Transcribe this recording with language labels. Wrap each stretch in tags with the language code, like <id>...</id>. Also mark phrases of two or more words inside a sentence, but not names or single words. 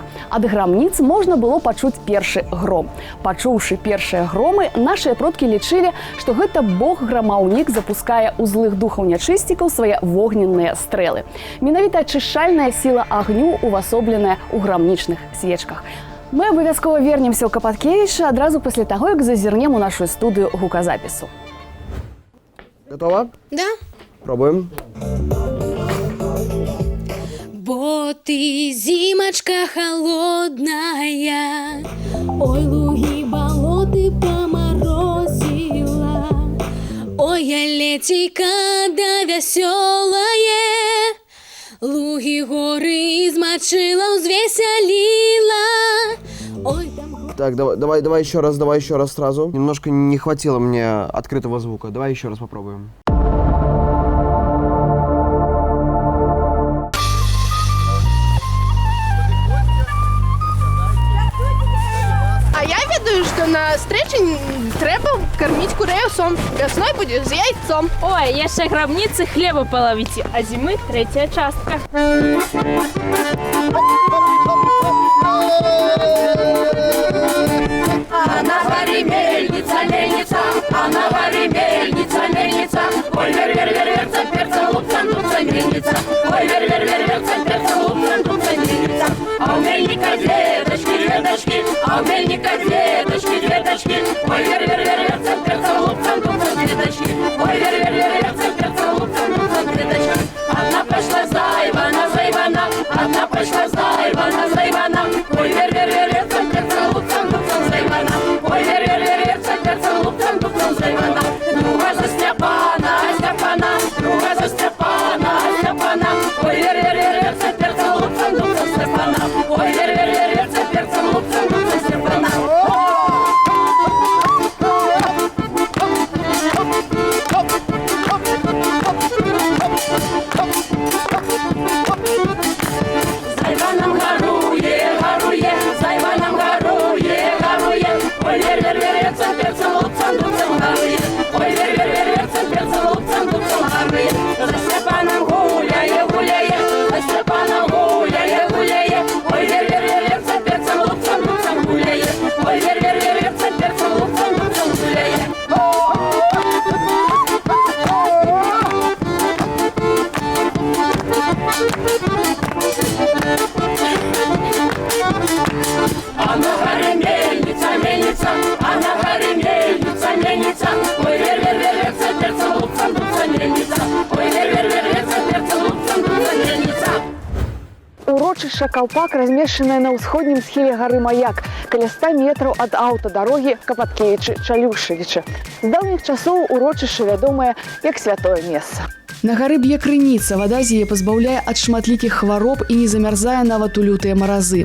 <be>Ад грамніц можна было пачуць першы гром. Пачуўшы першыя громы, нашыя продкі лічылі, што гэта бог-грамаўнік запускае ў злых духаў нячысцікаў свае вогненныя стрэлы. Менавіта ачышчальная сіла агню увасобленая ў грамнічных свечках. Мы абавязкова вернемся ў Капаткевіча адразу пасля таго, як зазірнем у нашу студыю гуказапісу.</be> <ru>Готова? Да. Пробуем. Бо ты зимочка холодная, ой, луги болоты поморозила, ой, я летейка да веселая, луги горы измочила, взвеселила. Ой, там... Так, давай еще раз сразу. Немножко не хватило мне открытого звука. Давай еще раз попробуем.</ru> <uk>Що на встречі треба кормити курей овсом. Весною буде з яйцом. Ой, я ще гробниці хліба половити, а зими третя частка.</uk> <ru>А на дворе мельница, мельница, а на дворе мельница, мельница. Ой, вер-вер-вер-верца, перца, лупца, нуца, мельница. Ой, вер-вер-вер-верца, перца, лупца, нуца, мельница. А у мельницы а у мельника деточки, деточки. Ой, вер-вер-вер-вер, перцем, лупцем, дупцем, деточки. Ой, вер-вер-вер-вер, перцем, лупцем, дупцем, деточки. Одна пошла зайвана, зайвана, одна пошла зайвана, зайвана. Ой, вер-вер-вер-вер, перцем, лупцем, дупцем, зайвана. Ой, вер-вер-вер-вер, перцем, лупцем, дупцем, зайвана. Друга за Степана, Степана, друга за Степана, Степана. Ой, вер-вер-вер-вер, перцем, лупцем, дупцем, Степана. Ой, вер-вер-вер-вер, перцем, лупцем, дупцем, Степана.</ru> <uk>Зайваном гарує, гарує, зайваном гарує, гарує. Ой, вер-вер-вер-вер, перцем, лупцем, дупцем, гарує. Ой, вер-вер-вер-вер, перцем, лупцем, дупцем, гарує. За Степаном гуляє, гуляє, за Степаном гуляє, гуляє. Ой, вер-вер-вер-вер, перцем, лупцем, дупцем, гуляє. Ой, вер-вер-вер-вер, перцем, лупцем, дупцем, гуляє.</uk> <ru>А на горе мельница, мельница, а на горе мельница, мельница. Ой, вер-вер-вер-вер, перцем, лупцем, дупцем, мельница. Ой, вер-вер-вер-вер, перцем, лупцем, дупцем, мельница.</ru> <be>Урочышча Калпак размешчанае на ўсходнім схіле гары Маяк, каля 100 метраў ад аўтадарогі Капаткевічы-Чалюшавічы. З даўніх часоў урочышча вядомае як святое месца. На гары б'е крыніца, вада з яе пазбаўляе ад шматлікіх хвароб і не замярзае нават у лютыя маразы.</be>